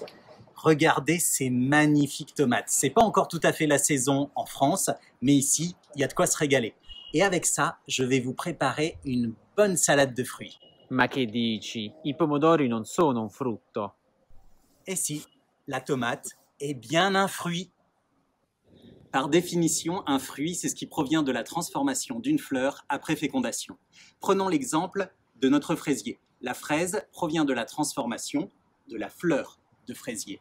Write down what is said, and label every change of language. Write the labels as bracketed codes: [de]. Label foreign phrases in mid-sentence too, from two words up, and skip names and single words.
[fr] Regardez ces magnifiques tomates. C'est pas encore tout à fait la saison en France, mais ici, il y a de quoi se régaler. Et avec ça, je vais vous préparer une bonne salade de fruits. [it] Ma che dici? I pomodori non sono un frutto. [fr] Et si, la tomate est bien un fruit. Par définition, un fruit, c'est ce qui provient de la transformation d'une fleur après fécondation. Prenons l'exemple de notre fraisier. La fraise provient de la transformation de la fleur de fraisier.